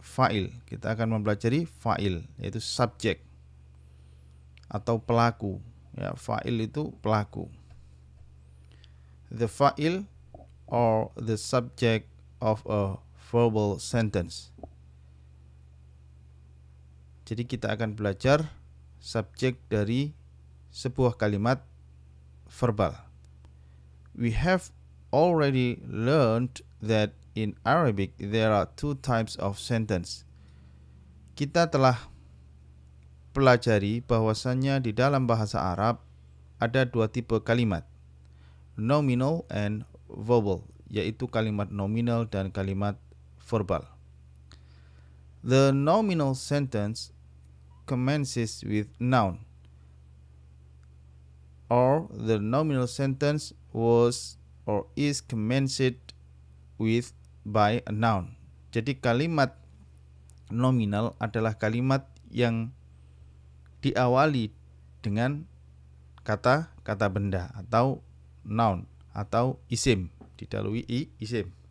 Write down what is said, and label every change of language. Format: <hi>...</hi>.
<id>Fa'il, kita akan mempelajari fa'il, yaitu subject atau pelaku. Ya, fa'il itu pelaku.</id> <en>The fa'il or the subject of a verbal sentence.</en> <id>Jadi kita akan belajar subjek dari sebuah kalimat verbal.</id> <en>We have already learned that in Arabic there are two types of sentence.</en> <id>Kita telah pelajari bahwasannya di dalam bahasa Arab ada dua tipe kalimat,</id> <en>nominal and verbal,</en> <id>yaitu kalimat nominal dan kalimat verbal.</id> <en>The nominal sentence commences with noun, or the nominal sentence was or is commenced with by a noun.</en> <id>Jadi kalimat nominal adalah kalimat yang diawali dengan kata benda atau noun atau isim, didahului isim.</id>